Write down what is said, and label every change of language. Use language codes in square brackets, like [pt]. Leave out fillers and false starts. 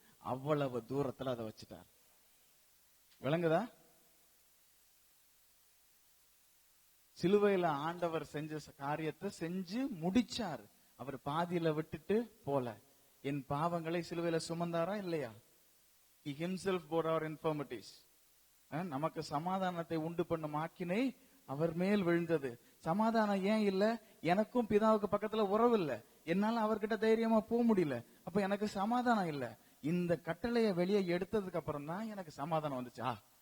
[ta] அவ்வளவு தூரத்துல அதை வச்சுட்டார். விளங்குதா? சிலுவையில ஆண்டவர் செஞ்ச காரியத்தை செஞ்சு முடிச்சார். அவர் பாதியில விட்டுட்டு போல. என் பாவங்களை சிலுவையில சுமந்தாரா இல்லையா? [en] He himself bore our infirmities. [ta] நமக்கு சமாதானத்தை உண்டு பண்ணும் ஆக்கினை அவர் மேல் விழுந்தது. சமாதானம் ஏன் இல்ல? எனக்கும் பிதாவுக்கு பக்கத்துல உறவு இல்ல. என்னால அவர்கிட்ட தைரியமா போக முடியல. அப்ப எனக்கு சமாதானம் இல்ல. இந்த கட்டளைய வெளியே எடுத்ததுக்கு அப்புறம் தான் எனக்கு சமாதானம் வந்துச்சா?